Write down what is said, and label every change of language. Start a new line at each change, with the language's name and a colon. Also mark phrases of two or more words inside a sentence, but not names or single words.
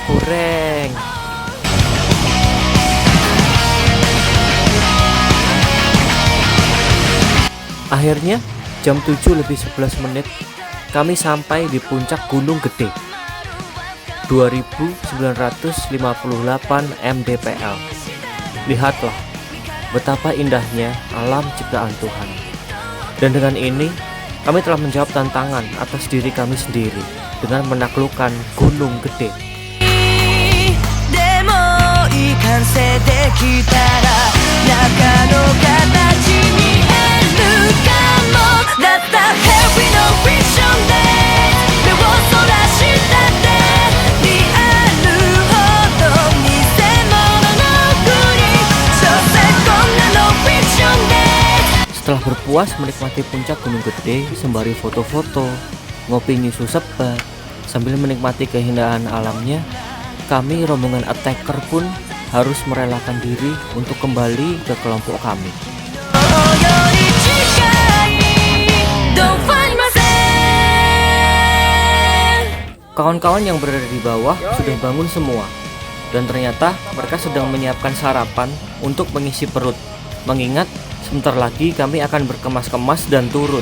Indonesian: Akhirnya jam 7:11 kami sampai di puncak Gunung Gede 2958 mdpl. Lihatlah betapa indahnya alam ciptaan Tuhan. Dan dengan ini kami telah menjawab tantangan atas diri kami sendiri dengan menaklukkan Gunung Gede.
Japanese: でもいい完成できたら中の形見えるかも。だったら
English: Happy No Fiction
Japanese: で目をそらしたってリアルほど偽物のふり。所詮こんな
English: No Fiction
Japanese: で
Indonesian: Setelah berpuas menikmati puncak Gunung Gede sembari foto-foto, ngopi nyusu sebat, sambil menikmati keindahan alamnya, kami rombongan attacker pun harus merelakan diri untuk kembali ke kelompok kami. Kawan-kawan yang berada di bawah sudah bangun semua, dan ternyata mereka sedang menyiapkan sarapan untuk mengisi perut, mengingat sebentar lagi kami akan berkemas-kemas dan turun.